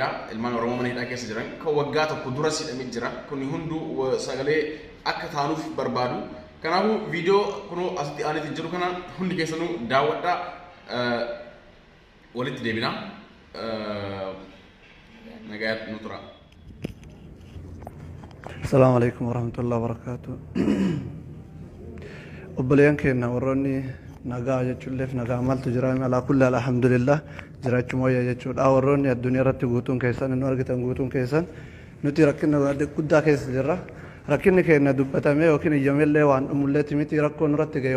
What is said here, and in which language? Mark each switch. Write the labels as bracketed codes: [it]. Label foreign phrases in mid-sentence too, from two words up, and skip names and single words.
[om] Ilmaan Oromoo mana hidhaa keessa jiran kan waggaa tokko dura hidhamee jira. Kun hunduu sagalee akka taanuuf barbaadu. Kanaafuu video kunoo asitti aaneetiin jiru kana hundi keessanuu daawwadhaa walitti deebinaa. Nagayaat nu tura. [ar] السلام عليكم ورحمة الله وبركاته. [om] Obboleeyyan keenya warroonni nagaa jechuulleef nagaa maaltu jira [ar] على كل الحمد لله [om] jiraachuma wayya jechuudha warroonni addunyaa irratti guutuun keessan nu argitan guutuun keessan nuti rakkina guddaa keessa jirra rakkinni keenya dubbatamee yookiin iyyamellee waan dhumulleetti miti rakkoon irratti ga'e